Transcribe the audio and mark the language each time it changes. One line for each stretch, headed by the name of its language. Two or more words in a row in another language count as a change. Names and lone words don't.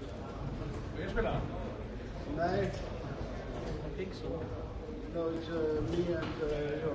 Icelandic: Vil ég spila? Nei.
English: I think so. No, it's me and Jón.